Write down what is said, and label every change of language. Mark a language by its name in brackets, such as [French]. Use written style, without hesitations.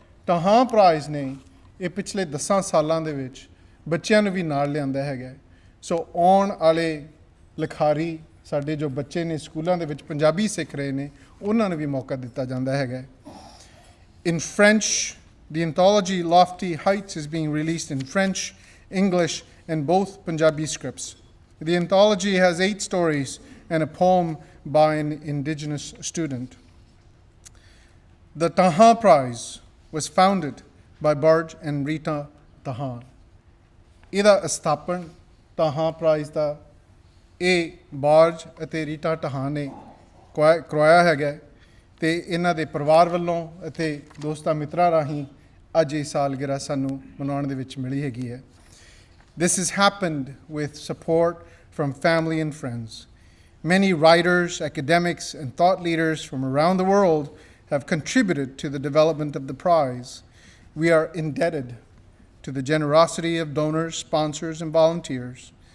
[Punjabi] Dhahan Prize ne ਇਹ ਪਿਛਲੇ 10 ਸਾਲਾਂ ਦੇ ਵਿੱਚ ਬੱਚਿਆਂ ਨੂੰ ਵੀ ਨਾਲ ਲਿਆਂਦਾ ਹੈਗਾ. ਸੋ ਆਉਣ ਵਾਲੇ ਲਿਖਾਰੀ ਸਾਡੇ ਜੋ ਬੱਚੇ ਨੇ ਸਕੂਲਾਂ ਦੇ ਵਿੱਚ ਪੰਜਾਬੀ ਸਿੱਖ ਰਹੇ ਨੇ ਉਹਨਾਂ ਨੂੰ ਵੀ ਮੌਕਾ ਦਿੱਤਾ ਜਾਂਦਾ ਹੈਗਾ. [English] In French, the anthology Lofty Heights is being released in French, English, and both Punjabi scripts. The anthology has 8 stories and a poem by an Indigenous student. The Dhahan Prize was founded by Barj and Rita Dhahan. [Punjabi] ਇਹਦਾ ਸਥਾਪਨ Dhahan Prize ਦਾ ਇਹ ਬਾਰਜ ਅਤੇ ਰੀਟਾ ਟਹਾਨ ਨੇ ਕਰਵਾਇਆ ਹੈਗਾ ਤੇ ਇਹਨਾਂ ਦੇ ਪਰਿਵਾਰ ਵੱਲੋਂ ਅਤੇ ਦੋਸਤਾਂ ਮਿੱਤਰਾਂ ਰਾਹੀਂ ਅੱਜ ਇਹ ਸਾਲਗਿਰਾ ਸਾਨੂੰ ਮਨਾਉਣ ਦੇ ਵਿੱਚ ਮਿਲੀ ਹੈਗੀ ਹੈ. [English] This has happened with support from family and friends. Many writers, academics, and thought leaders from around the world have contributed to the development of the prize. We are indebted to the generosity of donors, sponsors, and volunteers.